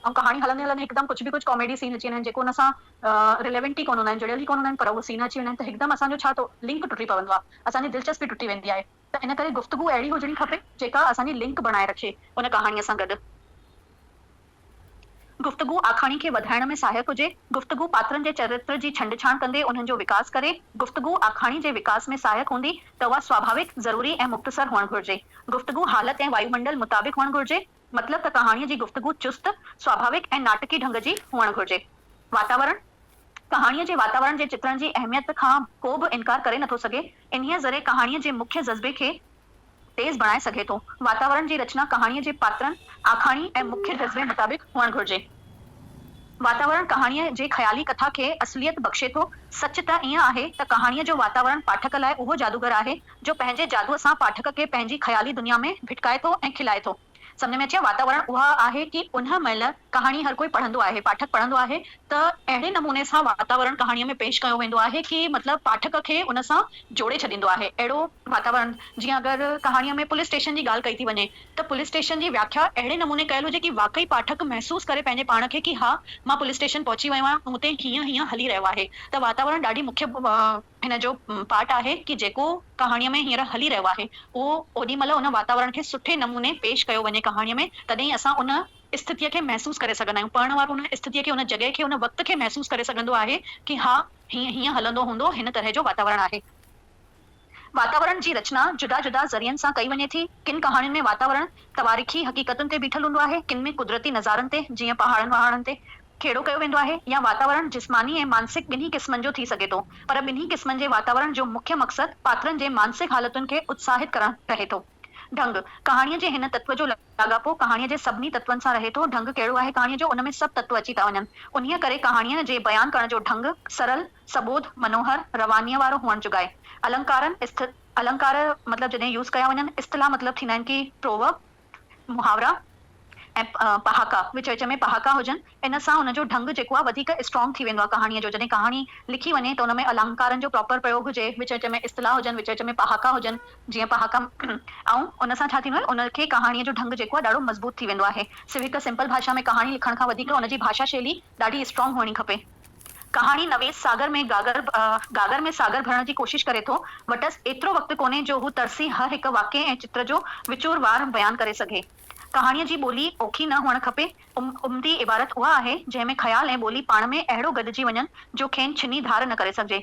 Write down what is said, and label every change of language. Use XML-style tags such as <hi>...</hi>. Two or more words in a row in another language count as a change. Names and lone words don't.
<sd>ऐं कहाणी हलंदे हलंदे एकदमि कुझु बि कुझु कॉमेडी सीन अची वेंदा आहिनि जेको हुन सां रिलेवेंट ई कोन हूंदा आहिनि, जुड़ियल ई कोन हूंदा आहिनि, पर उहो सीन अची वेंदा आहिनि त हिकदमि असांजो छा थो लिंक टुटी पवंदो आहे, असांजी दिलचस्पी टुटी वेंदी आहे। त इन करे गुफ़्तगू अहिड़ी हुजणी खपे जेका असांजी लिंक बणाए रखे उन कहाणीअ सां गॾु। गुफ़्तगू आखाणी खे वधाइण में सहायक हुजे। गुफ़्तगू पात्रनि जे चरित्र जी छंडछाण कंदे उन्हनि जो विकास करे। गुफ़्तगू आखाणी जे विकास में सहायक हूंदी त उहा स्वाभाविक, ज़रूरी ऐं मुख़्तसर हुअणु घुरिजे। गुफ़्तगू हालत ऐं वायुमंडल मुताबिक़ हुअणु घुरिजे। मतिलबु त कहाणीअ जी गुफ़्तगू चुस्त, स्वाभाविक ऐं नाटकी ढंग जी हुअणु घुरिजे। वातावरण कहाणीअ जे वातावरण जे चित्रण जी अहमियत खां को बि इनकार करे नथो सघे। इन्हीअ ज़रिए कहाणीअ जे मुख्य जज़्बे खे तेज़ बणाए सघे थो। वातावरण जी रचना कहाणीअ जे पात्रनि, आखाणी ऐं मुख्य जज़्बे मुताबिक़ हुअणु घुरिजे। वातावरण कहाणीअ जे ख़याली कथा खे असलियत बख़्शे थो। सच त ईअं आहे त कहाणीअ जो वातावरण पाठक लाइ उहो जादूगर आहे जो पंहिंजे जादूअ सां पाठक खे पंहिंजी ख़याली दुनिया में भिटकाए थो ऐं खिलाए थो। सम्झ में अचे, वातावरण उहा आहे कि उन महिल कहाणी हर कोई पढ़ंदो आहे, पाठक पढ़ंदो आहे त अहिड़े नमूने सां वातावरण कहाणीअ में पेश कयो वेंदो आहे कि मतिलबु पाठक खे उन सां जोड़े छॾींदो आहे। अहिड़ो वातावरण, जीअं अगरि कहाणीअ में</sd> <en>police station</en> <sd>जी ॻाल्हि कई थी वञे त</sd> <en>police station</en> <sd>जी व्याख्या अहिड़े नमूने कयल हुजे कि वाकई पाठक महसूस करे पंहिंजे पाण खे कि हा मां</sd> <en>police station</en> <sd>पहुची वियो आहियां, हुते हीअं हीअं हली रहियो आहे। त वातावरण ॾाढी मुख्य हिन जो पार्ट आहे कि जेको कहाणीअ में हींअर हली रहियो आहे उहो ओॾी महिल उन वातावरण खे सुठे नमूने पेश कयो वञे कहाणीअ में, तॾहिं असां उन स्थितीअ खे महसूस करे सघंदा आहियूं। पढ़ण वारो उन स्थितीअ खे, उन जॻह खे, उन वक़्त खे महसूस करे सघंदो आहे कि हा हीअं हीअं हलंदो हूंदो, हिन तरह जो वातावरण आहे। वातावरण जी रचना जुदा जुदा ज़रियनि सां कई वञे थी। किन कहाणियुनि में वातावरण तवारीख़ी हक़ीक़तुनि ते बीठल हूंदो आहे, किन में कुदरती नज़ारनि ते, जीअं पहाड़नि वहाड़नि ते खेड़ो कयो वेंदो आहे, या वातावरण जिस्मानी ऐं मानसिक ॿिन्ही क़िस्मनि जो थी सघे थो। पर ॿिन्ही क़िस्मनि जे वातावरण जो मुख्य मक़सदु पात्रनि जे मानसिक हालतुनि खे उत्साहित करणु रहे थो। ढंग कहाणीअ जे हिन तत्व जो लाॻापो कहाणीअ जे सभिनी तत्वनि सां रहे थो। ढंग कहिड़ो आहे कहाणीअ जो, उन में सभु तत्व अची था वञनि। उन्हीअ करे कहाणीअ जे बयान करण जो ढंग सरल, सबोध, मनोहर, रवानीअ वारो हुअणु जुगाए। अलंकार मतिलबु जॾहिं यूज़ कया वञनि, इस्तिलाह मतिलबु थींदा आहिनि कि प्रोवर्ब, मुहावरा ऐं पहाका विच विच में पहाका हुजनि, इन सां हुनजो ढंग जेको आहे वधीक स्ट्रॉन्ग थी वेंदो आहे कहाणीअ जो। जॾहिं कहाणी लिखी वञे त हुन में अलंकारनि जो प्रॉपर प्रयोग हुजे, विच विच में इस्तलाह हुजनि, विच विच में पहाका हुजनि, जीअं पहाका ऐं उन सां छा थींदो आहे, उनखे कहाणीअ जो ढंग जेको आहे ॾाढो मज़बूत थी वेंदो आहे। सिर्फ़ु हिकु सिंपल भाषा में कहाणी लिखण खां वधीक हुनजी भाषा शैली ॾाढी स्ट्रॉन्ग हुअणी खपे। कहाणी नवेश सागर में गागर में सागर भरण जी कोशिश करे थो, वटसि एतिरो वक़्तु कोन्हे जो हू तरसी हर हिकु वाक़े ऐं चित्र जो विचूर वार बयानु करे सघे। कहाणीअ जी ॿोली ओखी न हुअणु खपे। उम्दी इबारत उहा आहे जंहिंमें ख़्याल ऐं ॿोली पाण में अहिड़ो गॾिजी वञनि जो खेनि छिनी धार न करे सघिजे।</sd>